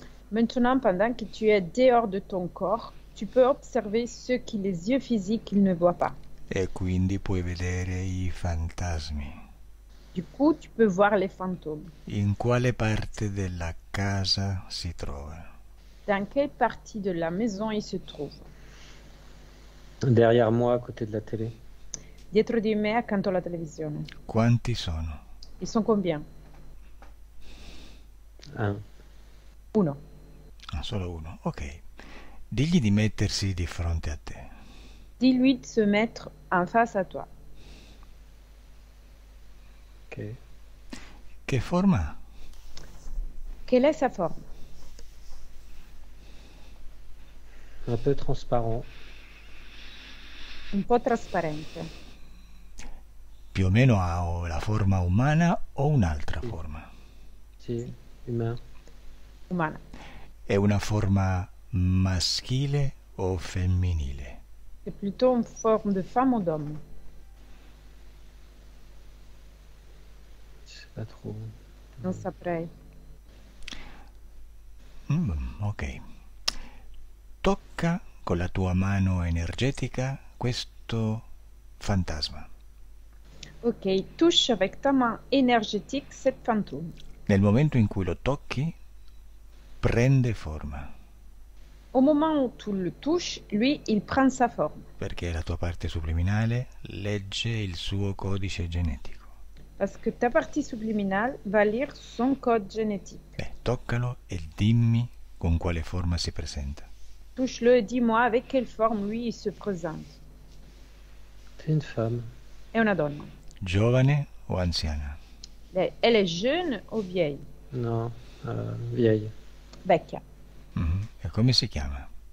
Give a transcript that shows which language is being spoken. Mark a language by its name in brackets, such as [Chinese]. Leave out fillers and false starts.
[French] Maintenant, pendant que tu es dehors de ton corps, tu peux observer ce que les yeux physiques ne voient pas. [Italian] E quindi puoi vedere i fantasmi. [French] Du coup, tu peux voir les fantômes. [Italian] In quale parte della casa si trova? [French] Dans quelle partie de la maison ils se trouvent? Derrière moi, à côté de la télé. [Italian] Dietro di me, accanto alla televisione. Quanti sono? [French] Ils sont combien? Un. [Italian] Uno. Ah, solo uno. Ok. Digli di mettersi di fronte a te. [French] Dis-lui de se mettre en face à toi. Ok. [Italian] Che forma ha? [French] Quelle est sa forme? Un peu transparent. [Italian] Un po' trasparente. Più o meno ha o la forma umana o un'altra forma? [French] Si, humain. [Italian] Umana. È una forma maschile o femminile? [French] C'est plutôt une forme de femme ou d'homme. Je sais pas trop. [Italian] Non saprei. Ok. Tocca con la tua mano energetica questo fantasma. [French] Ok, touche avec ta main énergétique cette fantôme. [Italian] Nel momento in cui lo tocchi, prende forma, [French] Au moment où tu le touches, lui, il prend sa forme. [Italian] perché la tua parte subliminale legge il suo codice genetico. [French] Parce que ta partie subliminale va lire son code génétique. [Italian] Beh, toccalo e dimmi con quale forma si presenta. [French] Touche-le et dis-moi avec quelle forme lui il se présente. C'est une femme. [Italian] È una donna. Giovane o anziana? [French] Elle est jeune ou vieille? Non, vieille. [Italian] Vecchia. E come si chiama?